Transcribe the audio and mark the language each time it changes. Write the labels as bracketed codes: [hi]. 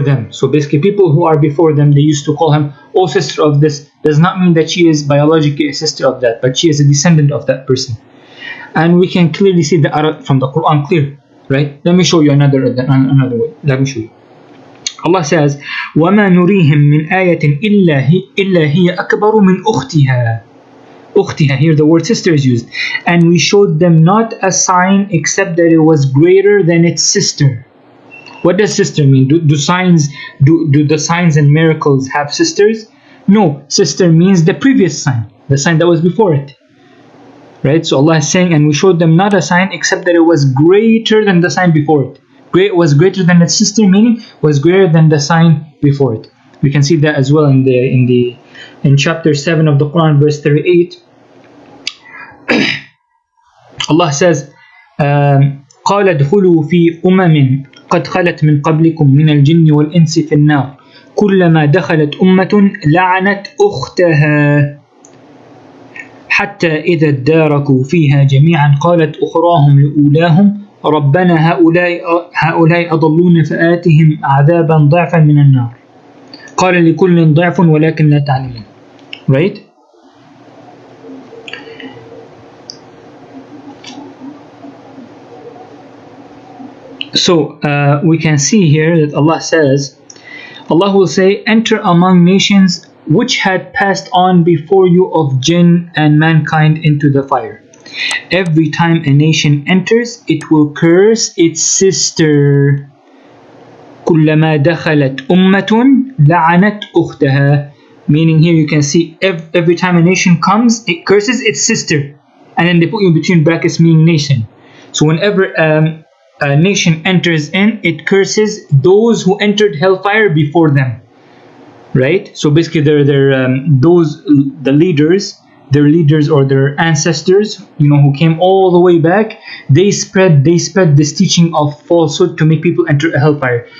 [en] So basically, people who are before them, they used to call him, oh sister of this. Does not mean that she is biologically a sister of that, but she is a descendant of that person. And we can clearly see the Arab from the Quran clear, right? Let me show you another way. Let me show you. Allah says, [ar] وَمَا نُرِيهِمْ مِنْ آيَةٍ إِلَّا هِيَ أَكْبَرُ مِنْ أُخْتِهَا. [en] Ukhtiha, here the word sister is used. And we showed them not a sign except that it was greater than its sister. What does sister mean? Do the signs and miracles have sisters? No, sister means the previous sign, the sign that was before it. Right? So Allah is saying, and we showed them not a sign except that it was greater than the sign before it. Was greater than its sister, meaning was greater than the sign before it. We can see that as well in chapter 7 of the Quran, verse 38. Allah says, [ar] قال ادخلوا في قد خلت من قبلكم من الجن والإنس في النار كلما دخلت أمة لعنت أختها حتى إذا اداركوا فيها جميعا قالت أخراهم لأولاهم ربنا هؤلاء أضلون فآتهم عذابا ضعفا من النار قال لكل ضعف ولكن لا تعلمون. [en] Right? So we can see here that Allah says, Allah will say, enter among nations which had passed on before you of jinn and mankind into the fire. Every time a nation enters, it will curse its sister. [ar] كلما دخلت أمة لعنت أختها. [en] Meaning here you can see every time a nation comes, it curses its sister. And then they put you in between brackets, meaning nation. So whenever a nation enters in, it curses those who entered hellfire before them. Right? So basically the leaders, their leaders or their ancestors, who came all the way back, they spread this teaching of falsehood to make people enter hellfire.